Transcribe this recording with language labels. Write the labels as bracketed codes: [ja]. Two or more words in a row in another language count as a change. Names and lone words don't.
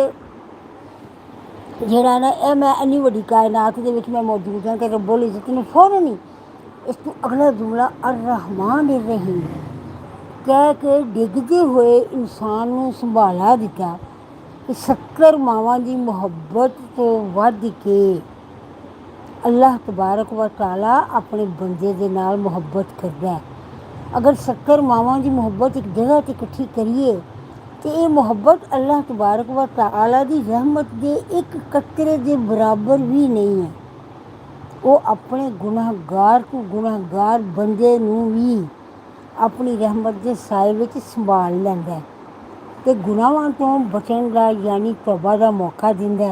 [pa] ਜਿਹੜਾ ਨਾ ਇਹ ਮੈਂ ਇੰਨੀ ਵੱਡੀ ਕਾਇਨਾਤ ਦੇ ਵਿੱਚ ਮੈਂ ਮੌਜੂਦ ਹਾਂ ਕਿ ਰੱਬੁਲ ਇੱਜ਼ਤ ਨੇ ਫੌਰਨ ਹੀ ਇਸ ਤੋਂ ਅਗਲਾ ਜੁਮਲਾ [ar] الرحمن الرحيم [pa] ਕਹਿ ਕੇ ਡਿੱਗਦੇ ਹੋਏ ਇਨਸਾਨ ਨੂੰ ਸੰਭਾਲਾ ਦਿੱਤਾ ਕਿ 70 ਮਾਵਾਂ ਦੀ ਮੁਹੱਬਤ ਤੋਂ ਵੱਧ ਕੇ [ar] الله تبارك وتعالى [pa] ਆਪਣੇ ਬੰਦੇ ਦੇ ਨਾਲ ਮੁਹੱਬਤ ਕਰਦਾ। ਅਗਰ 70 ਮਾਵਾਂ ਦੀ ਮੁਹੱਬਤ ਇੱਕ ਜਗ੍ਹਾ 'ਤੇ ਇਕੱਠੀ ਕਰੀਏ ਅਤੇ ਇਹ ਮੁਹੱਬਤ [ar] الله تبارك وتعالى [pa] ਦੀ ਰਹਿਮਤ ਦੇ ਇੱਕ ਕਤਰੇ ਦੇ ਬਰਾਬਰ ਵੀ ਨਹੀਂ ਹੈ। ਉਹ ਆਪਣੇ ਗੁਨਾਹਗਾਰ ਤੋਂ ਗੁਨਾਹਗਾਰ ਬੰਦੇ ਨੂੰ ਵੀ ਆਪਣੀ ਰਹਿਮਤ ਦੇ ਸਾਏ ਵਿੱਚ ਸੰਭਾਲ ਲੈਂਦਾ ਅਤੇ ਗੁਨਾਹਾਂ ਤੋਂ ਬਚਣ ਦਾ ਯਾਨੀ ਤੌਬਾ ਦਾ ਮੌਕਾ ਦਿੰਦਾ।